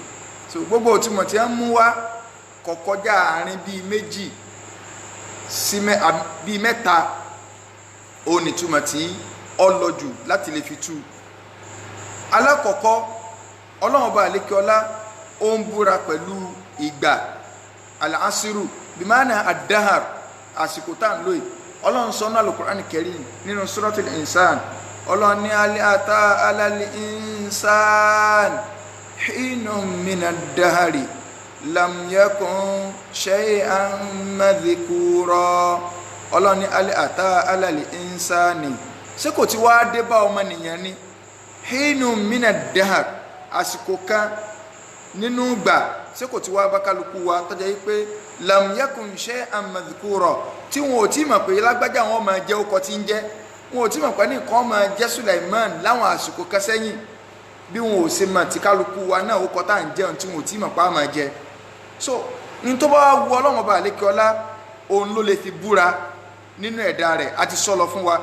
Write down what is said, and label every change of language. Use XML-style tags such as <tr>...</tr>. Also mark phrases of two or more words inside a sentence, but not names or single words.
<yo>So gbogbo ìtumọ̀ tí wọ́n mú wá kò kọjá àárín bíi méjì sí bíi mẹ́ta òun ni ìtumọ̀ tí ó lọ jù láti lè fi tú. Alákọ̀ọ́kọ́, Ọlọ́run bá lékè ọlá ó ń búra pẹ̀lú ìgbà</yo> <ar>العصر بمعنى الدهر,</ar> <yo>àsìkò tá ń lò yìí. Ọlọ́run sọ náà Al-Qur'an Karim nínú Suratul Insan. Ọlọ́run ní</yo> <ar>هل أتى على الإنسان حين من الدهر لم يكن شيئا مذكورا.</ar> <yo>Ọlọ́run ní</yo> <ar>هل أتى على الإنسان,</ar> <yo>ṣé kò ti wá dé bá ọmọnìyàn ni</yo> <ar>حين من الدهر,</ar> <yo>àsìkò kan nínú gbà, ṣé kò ti wá bá kálukú wa tọ́jà yìí pé</yo> <ar>لم يكن شيئا مذكورا,</ar> <yo>tí wọn ò tí mọ̀ pé lágbájá wọn máa jẹ́ ọkọ̀ tí ń jẹ́, wọn ò tí mọ̀ pé nìkan máa jẹ́ Sulaiman láwọn àsìkò kan sẹ́yìn, bí wọn ò ṣe mọ̀ tí kálukú wa náà ọkọ̀ tá à ń jẹun tí wọn ò tí mọ̀ pé a máa jẹ. So ní tó bá wu Ọlọ́run ọba àlékè ọlá, òun ló lè fi búra nínú ẹ̀dá rẹ̀, àti sọ̀lọ̀ fún wa.</yo>